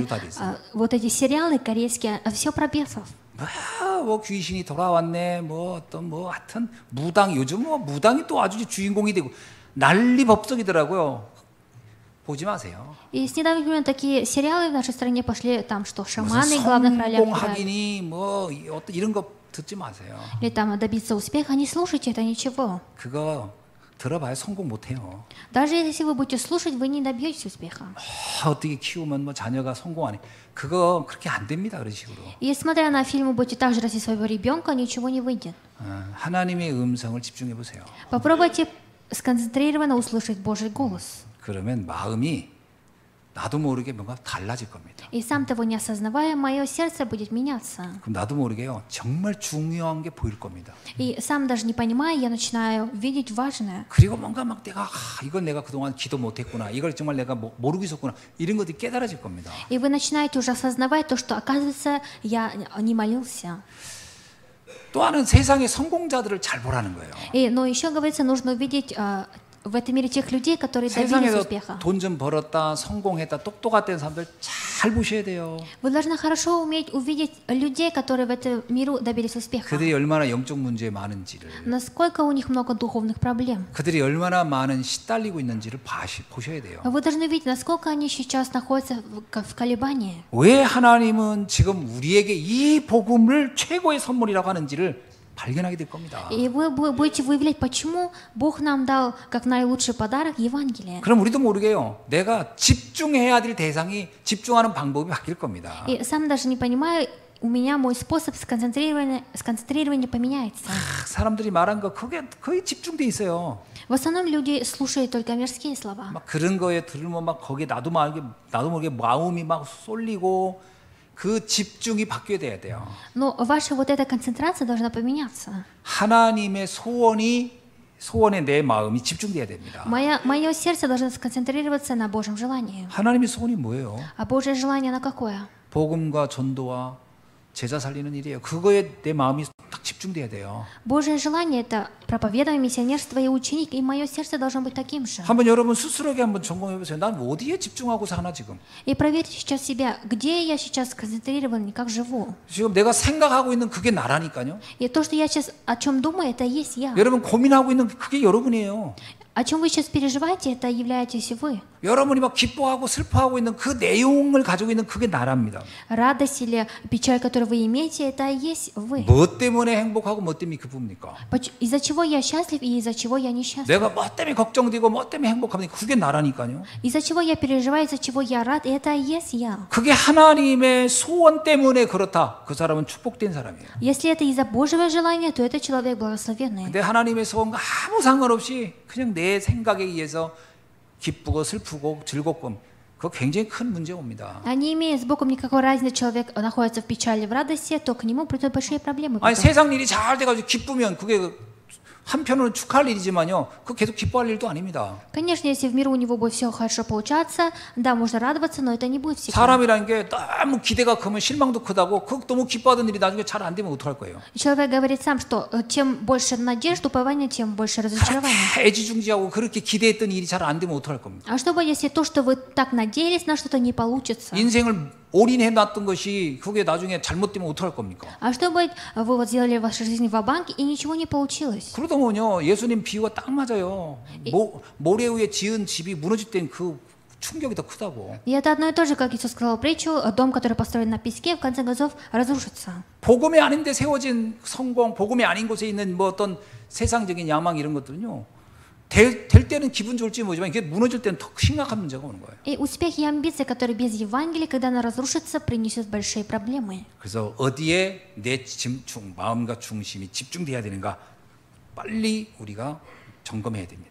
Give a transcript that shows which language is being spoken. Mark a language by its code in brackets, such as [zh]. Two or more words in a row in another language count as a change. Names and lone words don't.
[ko] 소리로 다 돼 있어요. [ru] вот эти сериалы корейские, все про бесов. [ko] 뭐 귀신이 돌아왔네, 뭐 어떤 뭐 하여튼 무당 요즘 뭐 무당이 또 아주 주인공이 되고 난리 법석이더라고요. 보지 마세요. [ru] И с недавних времен такие сериалы в нашей стране пошли, там что, [ko] 무슨 [ru] шаманы в главных ролях играют. [ko] 성공하기니 뭐 어떤 이런 거 듣지 마세요. [ru] Или там добиться успеха, не слушайте, это ничего. [ko] 그거 들어봐야 성공 못해요. [ru] Даже если вы будете слушать, вы не добьетесь успеха. [ko] 어떻게 키우면 뭐 자녀가 성공하니 그거 그렇게 안 됩니다. 그런 식으로. [ru] И смотря на фильмы, будете также расти своего ребенка, ничего не выйдет. [ko] 하나님의 음성을 집중해 보세요. [ru] Попробуйте сконцентрированно услышать Божий голос. [ko] 그러면 마음이 나도 모르게 뭔가 달라질 겁니다. [ru] И сам того не осознавая, мое сердце будет меняться. [ko] 그럼 나도 모르게요. 정말 중요한 게 보일 겁니다. [ru] И сам даже не понимая, я начинаю видеть важное. [ko] 그리고 뭔가 막 내가 이건 내가 그동안 기도 못했구나. 이걸 정말 내가 모르고 있었구나. 이런 것들이 깨달아질 겁니다. [ru] И вы начинаете уже осознавать то, что, оказывается, я не молился. [ko] 또 하나는 세상의 성공자들을 잘 보라는 거예요. [ru] Но еще, говорится, нужно увидеть в этом мире тех людей, которые добились [ko] 세상에서 [ru] успеха. [ko] 돈 좀 벌었다, 성공했다, 똑똑했던 사람들 잘 보셔야 돼요. [ru] Вы должны хорошо уметь увидеть людей, которые в этом миру добились успеха. [ko] 그들이 얼마나 영적 문제 많은지를, [ru] Насколько у них много духовных проблем. [ko] 그들이 얼마나 많은 시달리고 있는지를 보셔야 돼요. [ru] Вы должны видеть, насколько они сейчас находятся в колебании. [ko] 왜 하나님은 지금 우리에게 이 복음을 최고의 선물이라고 하는지를 발견하게 될 겁니다. [ru] И вы будете выявлять, почему Бог нам дал как наилучший подарок Евангелие. [ko] 그럼 우리도 모르게요. 내가 집중해야 될 대상이 집중하는 방법이 바뀔 겁니다. [ru] И сам даже не понимаю, у меня мой способ сконцентрирования поменяется. [ko] 사람들이 말한 거 그게 거의 집중돼 있어요. [ru] В основном люди слушают только мирские слова. [ko] 막 그런 거에 들으면 막 거기에 나도 모르게 마음이 막 쏠리고 그 집중이 바뀌어야 돼요. [ru] Но ваша вот эта концентрация должна поменяться. [ko] 하나님의 소원에 내 마음이 집중돼야 됩니다. [ru] Мое сердце должно сконцентрироваться на Божьем желании. [ko] 하나님의 소원이 뭐예요? [ru] А Божье желание на какое? [ko] 복음과 전도와 제자 살리는 일이에요. 그거에 내 마음이 딱 집중돼야 돼요. [ru] Божье желание – это проповедование, миссионерство и ученик, и мое сердце должно быть таким же. [ko] 한번 여러분 스스로에게 한번 점검해 보세요. 난 어디에 집중하고 사나 지금? [ru] И проверьте сейчас себя, где я сейчас сконцентрирован и как живу. [ko] 지금 내가 생각하고 있는 그게 나라니까요. [ru] И то, что я сейчас о чем думаю, это и есть я. [ko] 여러분 고민하고 있는 그게 여러분이에요. [ru] О чем вы сейчас переживаете, это являетесь вы. [ko] 여러분이 막 기뻐하고 슬퍼하고 있는 그 내용을 가지고 있는 그게 나랍니다. [ru] Радость или печаль, которую вы имеете, это и есть вы. [ko] 뭐 때문에 행복하고 뭐 때문에 기쁩니까? [ru] Из-за чего я счастлив и из-за чего я несчастлив. [ko] 내가 뭐 때문에 걱정되고 뭐 때문에 행복합니까? 그게 나라니까요. [ru] Из-за чего я переживаю, из-за чего я рад, и это и есть я. [ko] 그게 하나님의 소원 때문에 그렇다. 그 사람은 축복된 사람이에요. [ru] Если это из-за Божьего желания, то это человек благословенный. [ko] 근데 하나님의 소원과 아무 상관없이 그냥 내 생각에 의해서 기쁘고 슬프고 즐겁고 그거 굉장히 큰 문제 옵니다. [ru] А не имея с Богом никакой разницы, человек находится в печали, в радости, то к нему придут большие проблемы. [ko] 아니 세상 일이 잘 돼가지고 기쁘면 그게 한편으로는 축하할 일이지만요, 그거 계속 기뻐할 일도 아닙니다. [ru] Конечно, если в миру у него будет все хорошо получаться, да, можно радоваться, но это не будет всегда. [ko] 사람이라는 게 너무 기대가 크면 실망도 크다고 그 너무 기뻐하던 일이 나중에 잘 안 되면 어떡할 거예요? [ru] Человек говорит сам, что чем больше надежд, упования, тем больше разочарования. [ko] 애지중지하고 그렇게 기대했던 일이 잘 안 되면 어떡할 겁니까? [ru] А что будет, если то, что вы так надеялись на что-то, не получится? [ko] 인생을 올인해 놨던 것이 그게 나중에 잘못되면 어떡할 겁니까? [ru] А что будет, вы вот сделали в вашей жизни ва-банк и ничего не получилось? [ko] 그러다 보면요, 예수님 비유가 딱 맞아요. 모래 위에 지은 집이 무너질 땐 그 충격이 더 크다고. [ru] И это одно и то же, как Иисус сказал притчу, дом, который построен на песке, в конце концов разрушится. [ko] 복음이 아닌데 세워진 성공, 복음이 아닌 곳에 있는 뭐 어떤 세상적인 야망 이런 것들은요, 될 때는 기분 좋을지 모르지만 이게 무너질 때는 더 심각한 문제가 오는 거예요. [ru] И успехи и амбиции, которые без Евангелия, когда она разрушится, принесут большие проблемы. [ko] 그래서 어디에 내 마음과 중심이 집중돼야 되는가 빨리 우리가 점검해야 됩니다.